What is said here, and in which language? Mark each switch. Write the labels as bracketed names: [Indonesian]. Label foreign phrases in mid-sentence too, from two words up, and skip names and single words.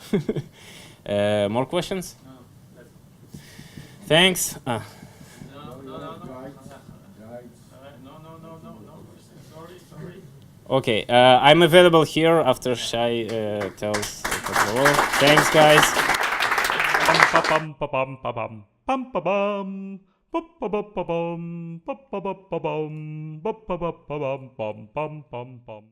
[English] More questions? No, that's Thanks. no. Okay, I'm available here after Shai tells. Thanks, guys. Pum pa bum pa bum pum pa bum pa bum pa bum pa bum pa bum pa bum pa bum pum pum pum.